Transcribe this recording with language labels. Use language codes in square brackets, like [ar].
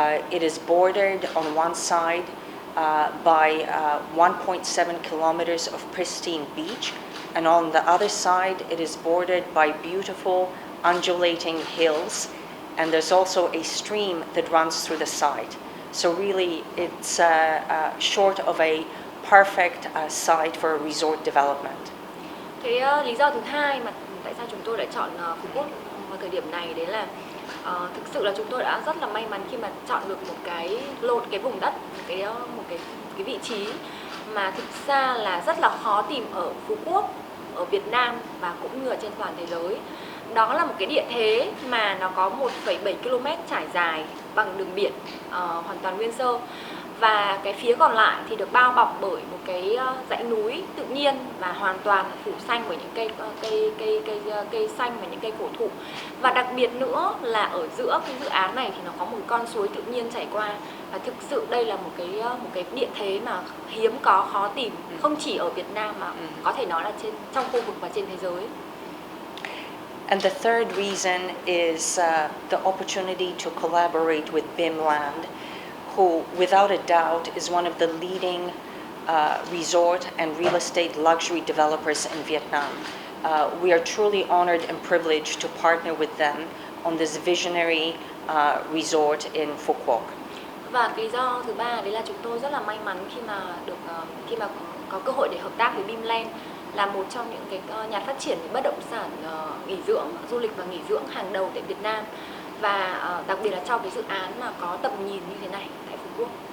[en] It is bordered on one side by 1.7 kilometers of pristine beach, and on the other side it is bordered by beautiful undulating hills, and there's also a stream that runs through the site. So really it's short of a perfect site for a resort development. [vi] Cái lý do thứ hai mà tại sao chúng tôi lại chọn Phú Quốc vào thời điểm này, đấy là thực sự là chúng tôi đã rất là may mắn khi mà chọn được một cái vùng đất, một cái vị trí mà thực ra là rất là khó tìm ở Phú Quốc, ở Việt Nam và cũng như ở trên toàn thế giới. Đó là một cái địa thế mà nó có 1,7 km trải dài bằng đường biển hoàn toàn nguyên sơ, và cái phía còn lại thì được bao bọc bởi một cái dãy núi tự nhiên và hoàn toàn phủ xanh bởi những cây xanh và những cây cổ thụ. Và đặc biệt nữa là ở giữa cái dự án này thì nó có một con suối tự nhiên chảy qua, và thực sự đây là một cái địa thế mà hiếm có, khó tìm, không chỉ ở Việt Nam mà có thể nói là trong khu vực và trên thế giới. [en] And the third reason is the opportunity to collaborate with Bimland, who, without a doubt, is one of the leading resort and real estate luxury developers in Vietnam. We are truly honored and privileged to partner with them on this visionary resort in Phu Quoc. [vi] Và lý do thứ ba đấy là chúng tôi rất là may mắn khi mà có cơ hội để hợp tác với Bimland, là một trong những cái nhà phát triển bất động sản nghỉ dưỡng, du lịch và nghỉ dưỡng hàng đầu tại Việt Nam, và đặc biệt là trong cái dự án mà có tầm nhìn như thế này tại Phú Quốc.